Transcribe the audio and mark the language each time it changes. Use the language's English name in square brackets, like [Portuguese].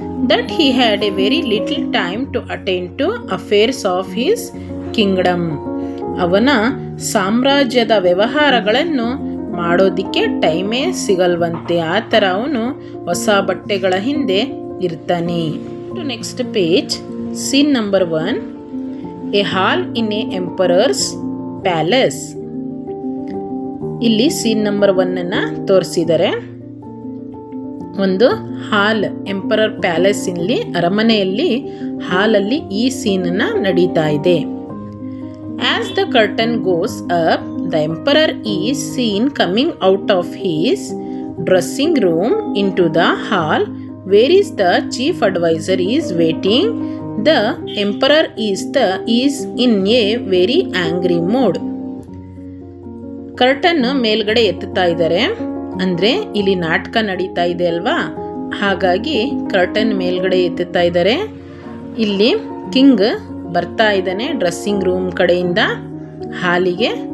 [English] That he had a very little time to attend to affairs of his kingdom. [Kannada] ಅವನ ಸಾಮ್ರಾಜ್ಯದ ವ್ಯವಹಾರಗಳನ್ನು ಮಾಡೋದಕ್ಕೆ ಟೈಮೇ ಸಿಗಲ್ವಂತೆ. ಆ ಥರ ಅವನು ಹೊಸ ಬಟ್ಟೆಗಳ ಹಿಂದೆ ಇರ್ತಾನೆ. [English] To next page, scene number 1, a hall in a emperor's palace. [Kannada] ಇಲ್ಲಿ ಸೀನ್ ನಂಬರ್ 1 ತೋರಿಸಿದ್ದಾರೆ. ಒಂದು ಹಾಲ್, ಎಂಪರರ್ ಪ್ಯಾಲೇಸ್, ಇಲ್ಲಿ ಅರಮನೆಯಲ್ಲಿ ಹಾಲಲ್ಲಿ ಈ ಸೀನನ್ನು ನಡೀತಾ ಇದೆ. [English] As the curtain goes up, the emperor is seen coming out of his dressing room into the hall where is the chief advisor is waiting. The emperor is in a very angry mood. [Kannada] Curtain ಮೇಲ್ಗಡೆ ಎತ್ತುತ್ತಾ ಇದ್ದಾರೆ. ಅಂದರೆ ಇಲ್ಲಿ ನಾಟಕ ನಡೀತಾ ಇದೆ ಅಲ್ವಾ, ಹಾಗಾಗಿ curtain ಮೇಲ್ಗಡೆ ಎತ್ತುತ್ತಾ ಇದ್ದಾರೆ. ಇಲ್ಲಿ ಕಿಂಗ್ ಬರ್ತಾ ಇದ್ದಾನೆ ಡ್ರೆಸ್ಸಿಂಗ್ ರೂಮ್ ಕಡೆಯಿಂದ ಹಾಲಿಗೆ.